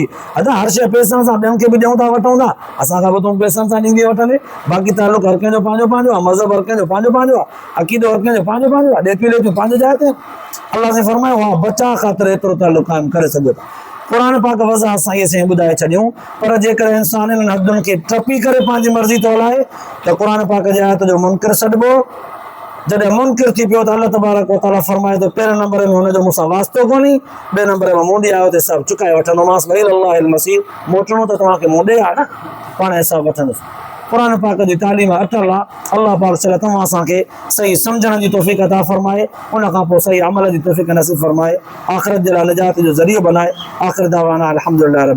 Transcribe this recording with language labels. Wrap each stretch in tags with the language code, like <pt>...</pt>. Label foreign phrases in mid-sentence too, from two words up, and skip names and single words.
<sd>अदा हर शइ पैसनि सां ॿियनि खे बि ॾियूं था वठूं था, असांखां बि तूं पैसनि सां ॾींदी वठंदे, बाक़ी तालुक हर कंहिंजो पंहिंजो पंहिंजो आहे, मज़हब हर कंहिंजो पंहिंजो पंहिंजो आहे, अक़ीदो हर कंहिंजो पंहिंजो पंहिंजो आहे, ॾेती लेतियूं पंहिंजे जाइ ते। अलाह से फरमायो हा बचा ख़ातिर एतिरो तालुक क़ाइमु करे सघो था। क़ुरान पाक वज़ाहत सां इहे शयूं ॿुधाए छॾियूं, पर जेकर इंसान इन्हनि हदुनि खे टपी करे पंहिंजी मर्ज़ी थो हलाए त क़ुरान पाक जे आयत जो मुनकिर सॾिबो। जॾहिं मुनकिर थी पियो त</sd> <ar>الله تبارك وتعالى</ar> <sd>फरमाए थो पहिरें नंबर में हुनजो मूंसां वास्तो कोन्हे, ॿिए नंबर में मूं ॾे आयो त सभु चुकाए वठंदोमांसि।</sd> <ar>وإلى الله المصير,</ar> <sd>मोटणो त तव्हांखे मूं ॾे आहे न, पाण हिसाब वठंदुसि। क़ुरान पाक जी तालीम अटल आहे। अल्लाह पाक चले तव्हां असांखे सही सम्झण जी तौफ़ीक़ अता फरमाए, उन खां पोइ सही अमल जी तौफ़ीक़ नसीब फरमाए, आख़िरत जे लाइ निजात जो ज़रियो बनाए।</sd> <ar>وآخر دعوانا الحمد لله رب</ar>